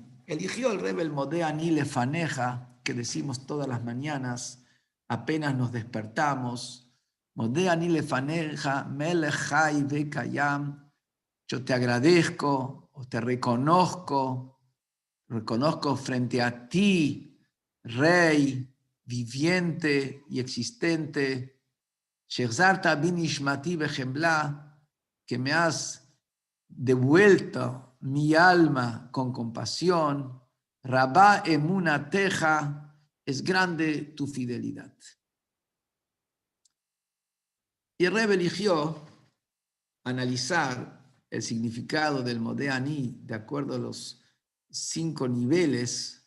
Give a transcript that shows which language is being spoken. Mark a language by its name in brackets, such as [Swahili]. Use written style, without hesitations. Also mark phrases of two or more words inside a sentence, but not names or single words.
[Spanish] Eligió el Rebbe el [Hebrew] מודה אני לפניך, [Spanish] que decimos todas las mañanas, apenas nos despertamos. [Hebrew] מודה אני לפניך, מלך חי וקיים. [Spanish] Yo te agradezco o te reconozco frente a ti, Rey, viviente y existente, [Hebrew] שהחזרת בי נשמתי בחמלה, [Spanish] que me has devuelto mi alma con compasión, [Hebrew] רבה אמונתך, [Spanish] es grande tu fidelidad. Y el Rebbe eligió analizar el significado del Modeani de acuerdo a los 5 niveles.